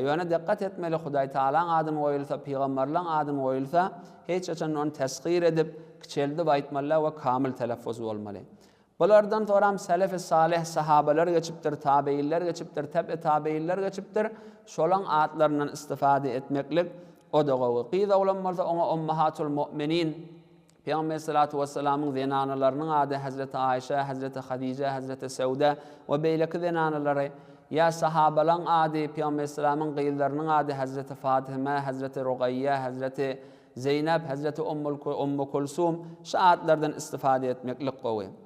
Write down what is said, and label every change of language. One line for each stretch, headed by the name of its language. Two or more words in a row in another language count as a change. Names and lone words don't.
Turkmen: Ýöne diqqat etmeli, Hudaý Taalaň adyny goýulsa, peýgamberlaryň adyny goýulsa, hiç açan onu tasgir edip, kiçeldi aýtmaly we kamil telaffuz bolmaly. Bulardan soňra selef-i salih sahabalar geçipdir, tabiinler geçipdir, tabiinler geçipdir. Şolaň adlaryndan istifade etmeklik o da gowy. Qiza ulammalsa oňa
Arabic: أمهات المؤمنين
Turkmen: Peygamber
Arabic: صلى الله عليه وسلم'in
Turkmen: zenanalarynyň ady Hazreti Aişe, Hazreti Hadice, Hazreti Sauda we beýleki zenanalary. Ya sahabalaň ady Peygamber sallamyň gyýlarynyň ady Hazreti Fatıma, Hazreti Ruqayya, Hazreti Zeynep, Hazreti Ummu Kulsum şu adlardan istifade etmeklik gowy.